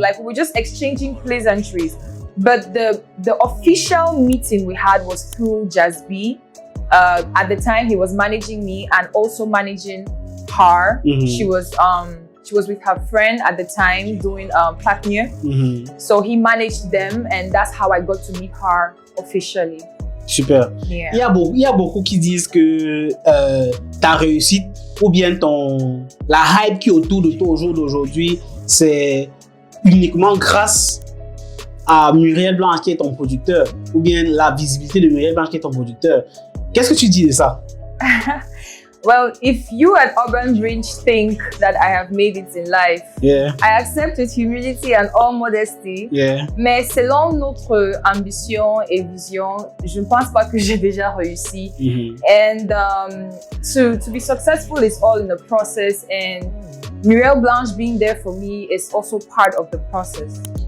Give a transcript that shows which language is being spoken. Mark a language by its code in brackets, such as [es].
[en] Like, we were just exchanging pleasantries. But the official meeting we had was through Jazz B. At the time, he was managing me and also managing her. She was with her friend at the time doing baigné. So he managed them, and that's how I got to meet her officially. [fr] Super. Il y a beaucoup qui disent que ta réussite ou bien la hype qui est autour de toi au jour d'aujourd'hui, c'est uniquement grâce à Muriel Blanche qui est ton producteur, ou bien la visibilité de Muriel Blanche qui est ton producteur. Qu'est-ce que tu dis de ça? [en] Well, if you at Urban Bridge think that I have made it in life, I accept with humility and all modesty. [fr] Mais selon notre ambition et vision, je ne pense pas que j'ai déjà réussi. [en] And to be successful is all in the process, and Muriel Blanche being there for me is also part of the process.